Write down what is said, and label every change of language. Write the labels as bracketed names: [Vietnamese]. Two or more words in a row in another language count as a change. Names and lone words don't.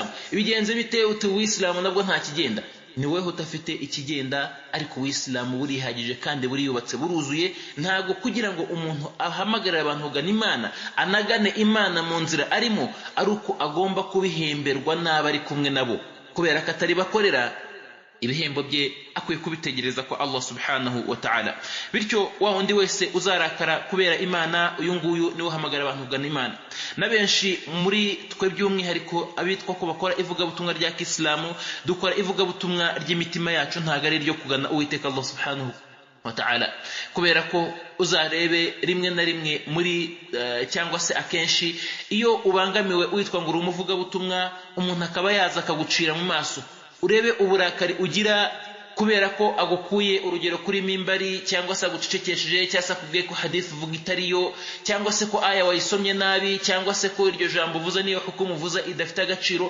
[Kinyarwanda] Ibigenze bite uti Islam nabwo nta kigenda? Ni wewe utafite ikigenda, ariko Islam burihagije kandi buriyubatse buruzuye. Ntago kugira ngo umuntu ahamagarira abantu kugana Imana, anagane Imana mu nzira arimo, ari uko agomba kubihemberwa n'abari kumwe nabo, kubera ko atari bakorera ibihembo bye akwiye kubitegereza kwa Allah [Arabic] سبحانه وتعالى. [Kinyarwanda] Bityo wa wundi wese uzarakara kubera Imana, uyu nguyu niwe uhamagara abantu kugana Imana. Na benshi muri twe by'umwihariko abitwa ko bakora ivugabutumwa rya Kisilamu, dukora ivugabutumwa ry'imitima yacu, ntago ari ryo kugana Uwiteka Allah [Arabic] سبحانه وتعالى. [Kinyarwanda] Kubera ko uzarebe rimwe na rimwe muri cyangwa se akenshi iyo ubangamiwe witwa ngo uri umuvugabutumwa, umuntu akaba yaza akagucira mu maso, urebe uburakari ugira kubera ko agukuye urugero kuri mimbari, cyangwa se agucecekesheje, cyangwa se akubwiye ko hadith uvuga itariyo, cyangwa se ko aya wayisomye nabi, cyangwa se ko iryo jambo uvuze niyo hukumu uvuze idafite agaciro.